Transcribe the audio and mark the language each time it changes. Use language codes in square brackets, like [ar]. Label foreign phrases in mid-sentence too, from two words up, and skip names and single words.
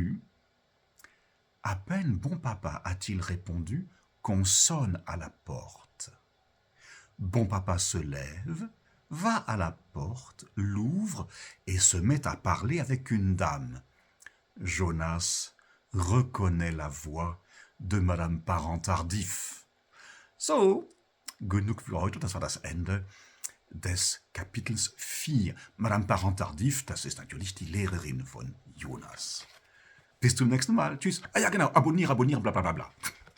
[fr] » À peine bon papa a-t-il répondu qu'on sonne à la porte. Bon papa se lève, va à la porte, l'ouvre et se met à parler avec une dame. Jonas reconnaît la voix de Madame Parent-Tardif. [de] So, genug für heute, das war das Ende des Kapitels 4. Madame Parent-Tardif, das ist natürlich die Lehrerin von Jonas. Bis zum nächsten Mal. Tschüss. Ah ja, genau, abonnieren, bla bla bla bla.